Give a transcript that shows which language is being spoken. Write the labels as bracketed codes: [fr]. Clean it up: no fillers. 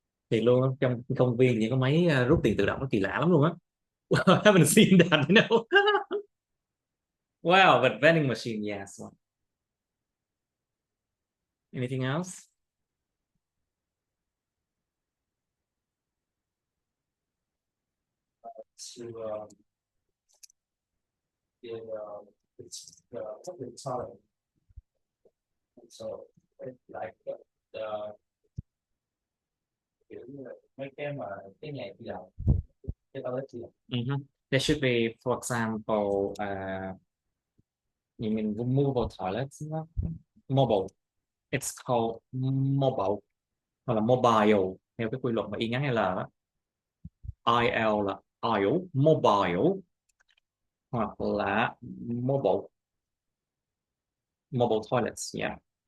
[vi] Thì luôn trong công viên thì có máy rút tiền tự động, nó kỳ lạ lắm luôn á. [en] I haven't seen that, Wow, but vending machine, yes. Anything else? To it's the public toilet. So it's like the [vi] mấy cái nhà di động, cái toilet di động. [en] There should be, for example, you mean movable toilets? Mobile. It's called mobile, [vi] hoặc là mobile theo cái quy luật mà y ngắn L đó. IL là IL, mobile, hoặc là [en] mobile toilets, yeah.